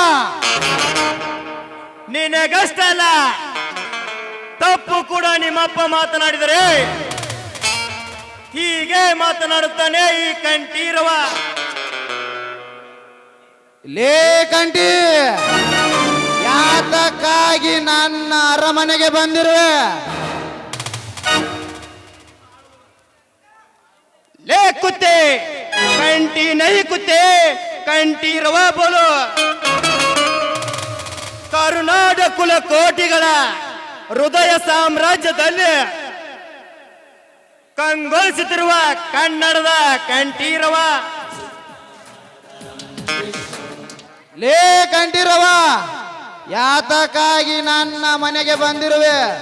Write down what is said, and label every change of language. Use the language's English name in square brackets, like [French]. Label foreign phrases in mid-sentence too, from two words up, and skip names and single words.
[Kannada] ನಿನಗಷ್ಟಲ್ಲ ತಪ್ಪು ಕೂಡ ನಿಮ್ಮಪ್ಪ ಮಾತನಾಡಿದರೆ ಹೀಗೆ ಮಾತನಾಡುತ್ತಾನೆ ಈ ಕಂಠೀರವ. ಲೇ ಕಂಠಿ, ಯಾತಕ್ಕಾಗಿ ನನ್ನ ಅರಮನೆಗೆ ಬಂದಿರುವೆ? [Hindi] ले कुत्ते कंटी नहीं कुत्ते कंटी रवा बोलो [Kannada] ಕರುನಾಡ ಕುಲ ಕೋಟಿಗಳ ಹೃದಯ ಸಾಮ್ರಾಜ್ಯದಲ್ಲಿ ಕಂಗೊಳಿಸುತ್ತಿರುವ ಕನ್ನಡದ ಕಂಠೀರವ. ಲೇ ಕಂಠೀರವ, ಯಾತಕ್ಕಾಗಿ ನನ್ನ ಮನೆಗೆ ಬಂದಿರುವೆ?